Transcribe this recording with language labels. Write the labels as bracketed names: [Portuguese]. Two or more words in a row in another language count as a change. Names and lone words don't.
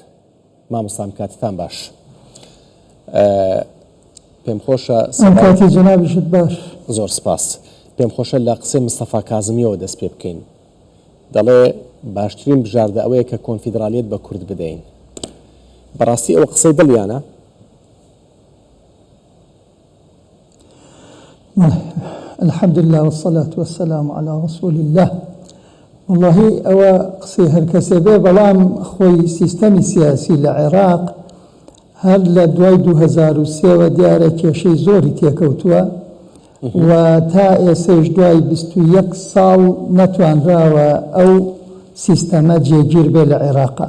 [Central Kurdish] مامۆستام کاتتان باش. پێم خۆشە کاتی جەنابیشت باش. زۆر سپاس. پێم خۆشە لە قسەی مستەفا کاظمیەوە دەست پێ بکەین. دەڵێ باشترین بژاردە ئەوەیە کە کۆنفیدرالیەت بە کورد بدەین. بەڕاستی ئەوە قسەی دڵیانە؟ [Arabic] الحمد لله والصلاة والسلام على رسول الله. [Central Kurdish] والله ئەوە قسەی هەر کەسێ بێ بەڵام خۆی سیستەمی سیاسی لە عێراق هەر لە دوای 2003 دیارە کێشەی زۆری تێکەوتووە و تا ئێسەش دوای 21 ساڵ نەتوانراوە ئەو سیستەمە جێگیر بێ لە عێراقا.